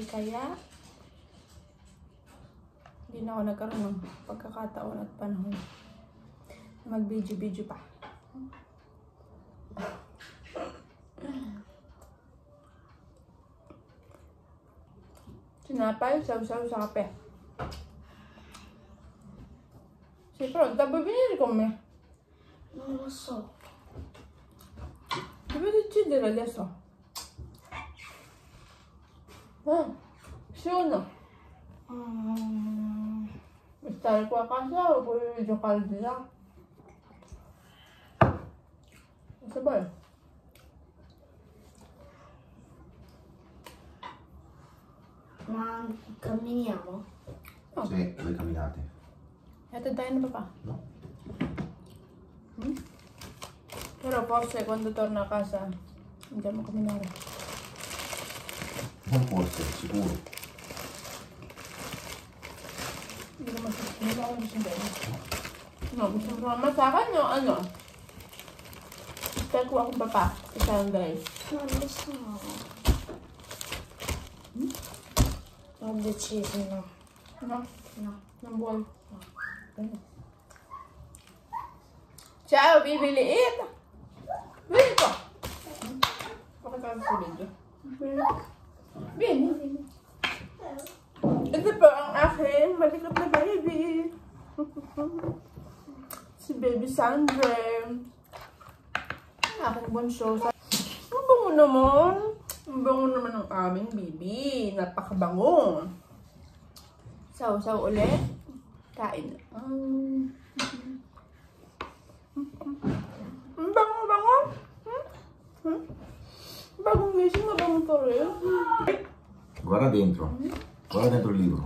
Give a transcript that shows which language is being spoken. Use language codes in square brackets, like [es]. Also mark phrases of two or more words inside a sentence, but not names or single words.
[tl] Kaya, hindi na ako nagkaroon ng pagkakataon at panahon na mag-video-video pa. Sinapay, saw-saw sa kape. [it] Si pronta, [tl] bibinili ko me. [it] Non lo so. Dove decidere adesso? Sì o no? Stare qua a casa o puoi giocare di là? Cosa vuoi? Ma camminiamo? No. Sì, voi camminate. [tl] Hatid tayo na papà? [it] No? Però forse quando torno a casa andiamo a camminare. Non forse, sicuro. [tl] Hindi ko masasabi. No, gusto mo naman sa akin o ano? Stay ko akong papa sa Sunday. [it] Non lo so. Ho deciso no. No? No. Non vuoi? No. Ciao, bibiliin! Vieni qua! [tl] Pakita ko sa video. [it] Vieni. [tl] Ito po ang aking malikot na baby. Si Baby Sandra. Ang aking bunso. Ang bango naman. Ang bango naman ng aming baby. Napakabango. Saw-saw ulit. Kain. Ang bango-bango. Bagong gising, mabango pa rin. [it] Guarda dentro. Guarda dentro il libro.